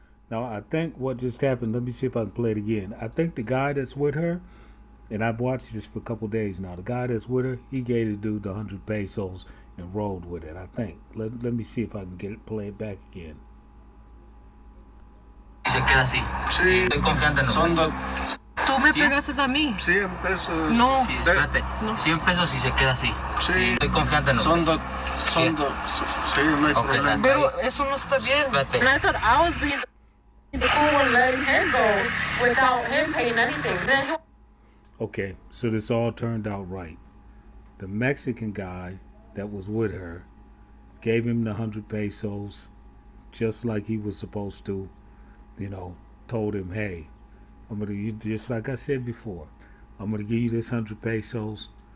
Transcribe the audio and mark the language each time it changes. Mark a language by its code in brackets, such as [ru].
[en] Now I think what just happened, let me see if I can play it again. I think the guy that's with her, and I've watched this for a couple days now, the guy that's with her, he gave the dude the 100 pesos and rolled with it, I think. Let me see if I can get it, play it back again. [es] Y se queda así. Sí. Estoy confiante en usted. Tú me pegaste a mí. 100 pesos. No. Sí, espérate. No. 100 pesos y se queda así. Sí. Estoy confiante en usted. Sí, no hay problema. Pero eso no está bien. Espérate. [en] And I thought I was being the cool one letting him go without him paying anything. Then he... Okay, so this all turned out right. The Mexican guy that was with her gave him the 100 pesos just like he was supposed to, you know, told him, hey, I'm gonna, just like I said before, I'm gonna give you this 100 pesos.